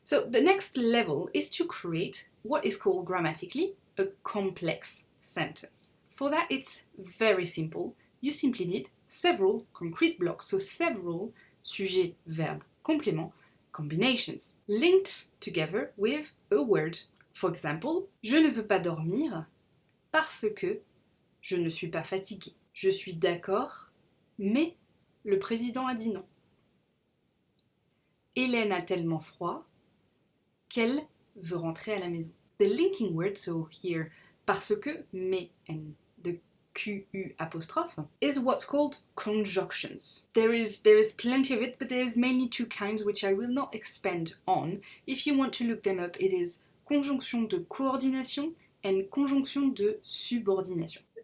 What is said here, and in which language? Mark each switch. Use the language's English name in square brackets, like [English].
[English] So the next level is to create what is called grammatically a complex sentence. For that, it's very simple. You simply need several concrete blocks, so several sujet, verbe, complément combinations linked together with a word. [French] For example, je ne veux pas dormir parce que je ne suis pas fatiguée. Je suis d'accord, mais le président a dit non. Hélène a tellement froid qu'elle veut rentrer à la maison. [English] The linking word, so here, [French] parce que, [English] mais, and the QU apostrophe, is what's called conjunctions. There is plenty of it, but there is mainly 2 kinds which I will not expand on. If you want to look them up, it is conjonction de coordination and conjonction de subordination.